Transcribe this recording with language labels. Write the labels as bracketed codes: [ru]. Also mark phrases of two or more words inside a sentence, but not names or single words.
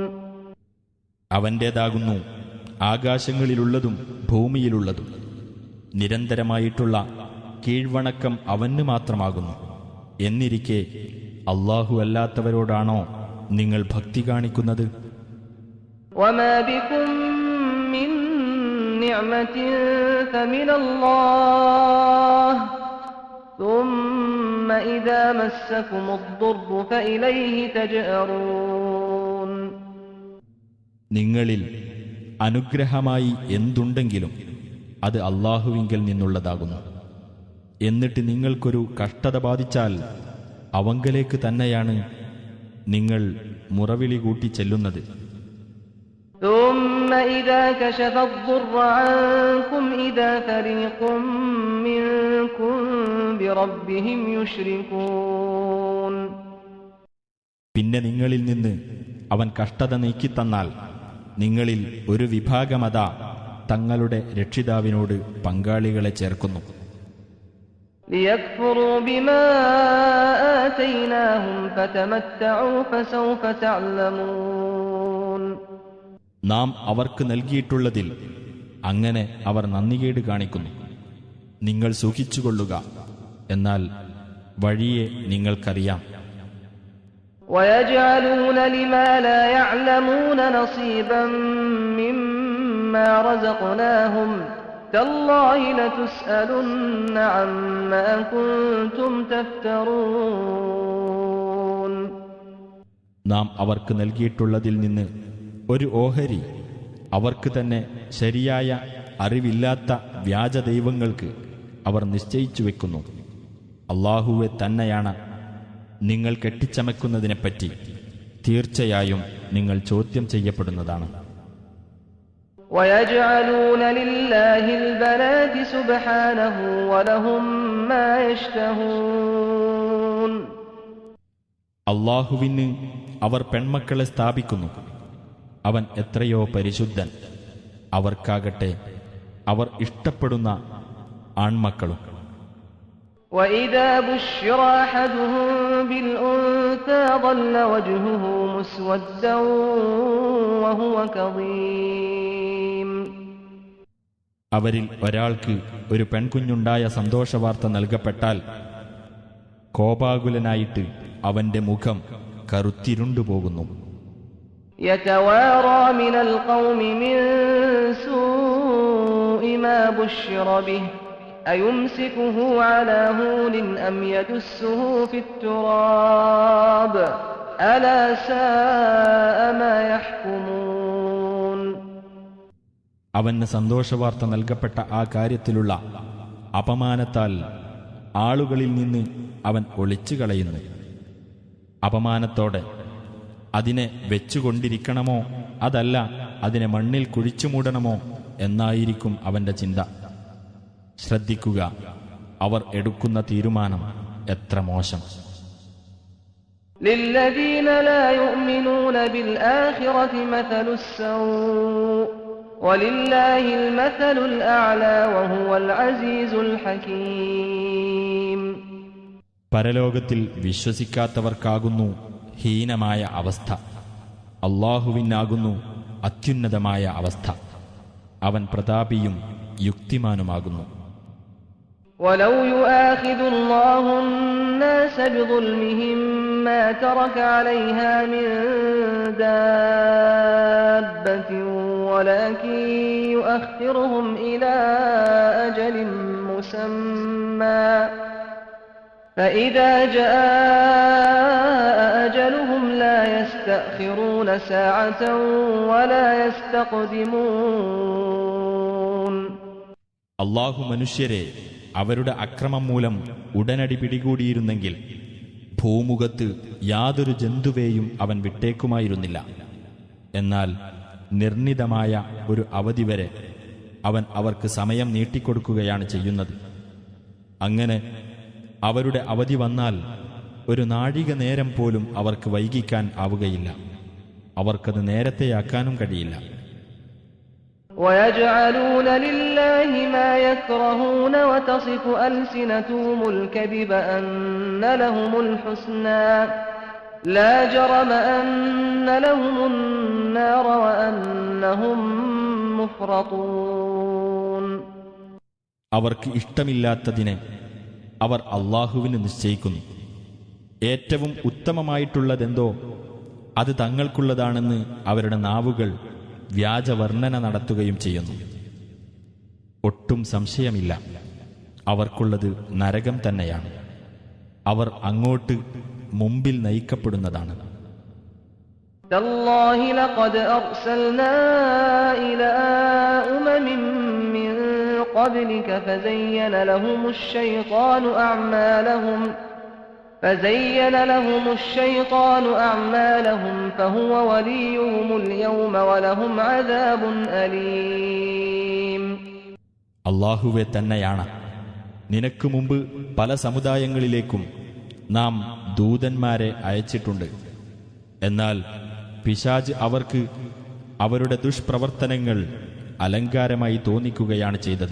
[ml] അവന്റേതാകുന്നു ആകാശങ്ങളിലുള്ളതും ഭൂമിയിലുള്ളതും. നിരന്തരമായിട്ടുള്ള കീഴ്വണക്കം അവന് മാത്രമാകുന്നു. എന്നിരിക്കെ അല്ലാഹു അല്ലാത്തവരോടാണോ നിങ്ങൾ ഭക്തി കാണിക്കുന്നത്? [ar] وما بكم من نعمة فمن الله ثم إذا مسكم الضر فإليه تجأرون. [ml] നിങ്ങളിൽ അനുഗ്രഹമായി എന്തുണ്ടെങ്കിലും അത് അല്ലാഹുവിങ്കൽ നിന്നുള്ളതാകുന്നു. എന്നിട്ട് നിങ്ങൾക്കൊരു കഷ്ടത ബാധിച്ചാൽ അവങ്കലേക്ക് തന്നെയാണ് നിങ്ങൾ മുറവിളി കൂട്ടി ചെല്ലുന്നത്. [ar] ثم إذا كشف الضر عنكم إذا فريق منكم بربهم يشركون. [ml] പിന്നെ നിങ്ങളിൽ നിന്ന് അവൻ കഷ്ടത നീക്കിത്തന്നാൽ നിങ്ങളിൽ ഒരു വിഭാഗമതാ തങ്ങളുടെ രക്ഷിതാവിനോട് പങ്കാളികളെ ചേർക്കുന്നു. [ar] ليكفروا بما آتيناهم فتمتعوا فسوف تعلمون. [ml] നാം അവർക്ക് നൽകിയിട്ടുള്ളതിൽ അങ്ങനെ അവർ നന്ദികേട് കാണിക്കുന്നു. നിങ്ങൾ സുഖിച്ചുകൊള്ളുക, എന്നാൽ വഴിയെ നിങ്ങൾക്കറിയാം. [ar] ويجعلون لما لا يعلمون نصيبا مما رزقناهم تالله لتسألن عما كنتم تفترون. [ml] നാം അവർക്ക് നൽകിയിട്ടുള്ളതിൽ നിന്ന് ഒരു ഓഹരി അവർക്ക് തന്നെ ശരിയായ അറിവില്ലാത്ത വ്യാജദൈവങ്ങൾക്ക് അവർ നിശ്ചയിച്ചു വെക്കുന്നു. അല്ലാഹുവെ തന്നെയാണ് നിങ്ങൾ കെട്ടിച്ചമക്കുന്നതിനെപ്പറ്റി തീർച്ചയായും നിങ്ങൾ ചോദ്യം ചെയ്യപ്പെടുന്നതാണ്. [ar] ويجعلون لله البنات سبحانه ولهم ما يشتهون. [ml] അല്ലാഹുവിന് അവർ പെൺമക്കളെ സ്ഥാപിക്കുന്നു. അവൻ എത്രയോ പരിശുദ്ധൻ. അവർക്കാകട്ടെ അവർ ഇഷ്ടപ്പെടുന്ന ആൺമക്കളും. [ar] وإذا بشر أحدهم بالأنثى ظل وجهه مسودا وهو كظيم. [ml] അവരിൽ ഒരാൾക്ക് ഒരു പെൺകുഞ്ഞുണ്ടായ സന്തോഷവാർത്ത നൽകപ്പെട്ടാൽ കോപാകുലനായിട്ട് അവന്റെ മുഖം കറുത്തിരുണ്ടുപോകുന്നു. [ar] يتوارى من القوم من سوء ما بشر به أيمسكه على هون أم يدسه في التراب ألا ساء ما يحكمون. [ml] അവന് സന്തോഷവാർത്ത നൽകപ്പെട്ട ആ കാര്യത്തിലുള്ള അപമാനത്താൽ ആളുകളിൽ നിന്ന് അവൻ ഒളിച്ചു കളയുന്നു. അപമാനത്തോടെ അതിനെ വെച്ചുകൊണ്ടിരിക്കണമോ അതല്ല അതിനെ മണ്ണിൽ കുഴിച്ചു മൂടണമോ എന്നായിരിക്കും അവന്റെ ചിന്ത. ശ്രദ്ധിക്കുക, അവർ എടുക്കുന്ന തീരുമാനം എത്ര മോശം. [ar] للذين لا يؤمنون بالآخرة مثل السوء ولله المثل الأعلى وهو العزيز الحكيم. [ml] പരലോകത്തിൽ വിശ്വസിക്കാത്തവർക്കാകുന്നു ഹീനമായ അവസ്ഥ. അല്ലാഹുവിനാകുന്നു അത്യുന്നതമായ അവസ്ഥ. അവൻ പ്രതാപിയും യുക്തിമാനുമാകുന്നു. [ar] ولو يؤاخذ الله الناس بظلمهم ما ترك عليها من دابة ولكن يؤخرهم إلى أجل مسمى فإذا جاء أجلهم لا يستأخرون ساعة ولا يستقدمون. [ml] അല്ലാഹു മനുഷ്യരെ അവരുടെ അക്രമം മൂലം ഉടനടി പിടികൂടിയിരുന്നെങ്കിൽ ഭൂമുഖത്ത് യാതൊരു ജന്തുവേയും അവൻ വിട്ടേക്കുമായിരുന്നില്ല. എന്നാൽ നിർണിതമായ ഒരു അവധി വരെ അവൻ അവർക്ക് സമയം നീട്ടിക്കൊടുക്കുകയാണ് ചെയ്യുന്നത്. അങ്ങനെ അവരുടെ അവധി വന്നാൽ ഒരു നാഴിക നേരം പോലും അവർക്ക് വൈകിക്കാൻ ആവുകയില്ല. അവർക്കത് നേരത്തെയാക്കാനും കഴിയില്ല. [ar] وَيَجْعَلُونَ لِلَّهِ مَا يَكْرَهُونَ وَتَصِفُ أَلْسِنَتُهُمُ الْكَذِبَ أَنَّ لَهُمُ الْحُسْنَى لَا جَرَمَ أَنَّ لَهُمُ النَّارَ وَأَنَّهُمْ مُفْرَطُونَ. [ml] അവർക്ക് ഇഷ്ടമില്ലാത്തതിനെ അവർ അല്ലാഹുവിന് നിശ്ചയിക്കുന്നു. ഏറ്റവും ഉത്തമമായിട്ടുള്ളതെന്തോ അത് തങ്ങൾക്കുള്ളതാണെന്ന് അവരുടെ നാവുകൾ വ്യാജവർണ്ണന നടത്തുകയും ചെയ്യുന്നു. ഒട്ടും സംശയമില്ല, അവർക്കുള്ളത് നരകം തന്നെയാണ്. അവർ അങ്ങോട്ട് മുമ്പിൽ നയിക്കപ്പെടുന്നതാണ്. [ar] تالله لقد أرسلنا إلى أمم من قبلك فزين لهم الشيطان أعمالهم فهو وليهم اليوم ولهم عذاب أليم. [ml] അല്ലാഹുവേ തന്നെയാണ്. നിനക്ക് മുമ്പ് പല സമുദായങ്ങളിലേക്കും നാം ദൂതന്മാരെ അയച്ചിട്ടുണ്ട്. എന്നാൽ പിശാച് അവർക്ക് അവരുടെ ദുഷ്പ്രവർത്തനങ്ങൾ അലങ്കാരമായി തോന്നിക്കുകയാണ് ചെയ്തത്.